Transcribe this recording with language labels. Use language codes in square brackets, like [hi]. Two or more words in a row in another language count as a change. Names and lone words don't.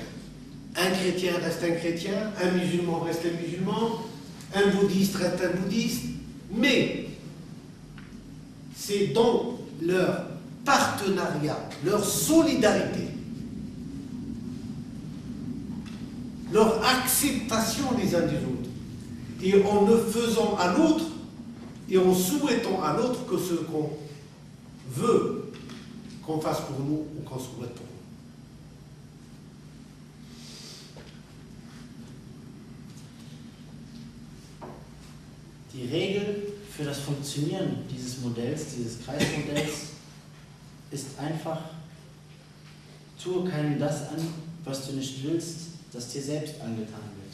[fr] Un chrétien reste un chrétien, un musulman reste un musulman, un bouddhiste reste un bouddhiste, mais c'est dans leur partenariat, leur solidarité, leur acceptation les uns des autres, et en le faisant à l'autre, et en souhaitant à l'autre que ce qu'on veut qu'on fasse pour nous ou qu'on souhaite pour nous. [de] Die Regel für das Funktionieren dieses Modells, dieses Kreismodells, ist einfach, tue keinem das an, was du nicht willst, dass dir selbst angetan wird.